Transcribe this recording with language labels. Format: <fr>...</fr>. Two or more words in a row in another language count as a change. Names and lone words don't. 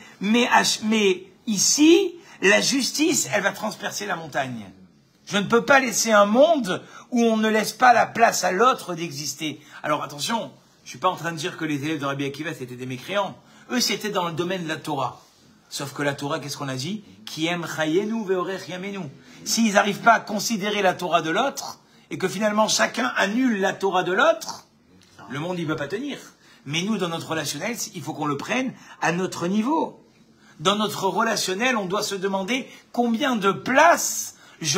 <fr>Mais ici, la justice, elle va transpercer la montagne. Je ne peux pas laisser un monde où on ne laisse pas la place à l'autre d'exister. Alors attention, je suis pas en train de dire que les élèves de Rabbi Akiva c'était des mécréants. Eux, c'était dans le domaine de la Torah. Sauf que la Torah, qu'est-ce qu'on a dit?</fr> <he>Qui aime chayenu ve'orech yamenu.</he> <fr>S'ils n'arrivent pas à considérer la Torah de l'autre, et que finalement chacun annule la Torah de l'autre, le monde, il ne peut pas tenir. Mais nous, dans notre relationnel, il faut qu'on le prenne à notre niveau. Dans notre relationnel, on doit se demander combien de place je laisse à l'autre.</fr>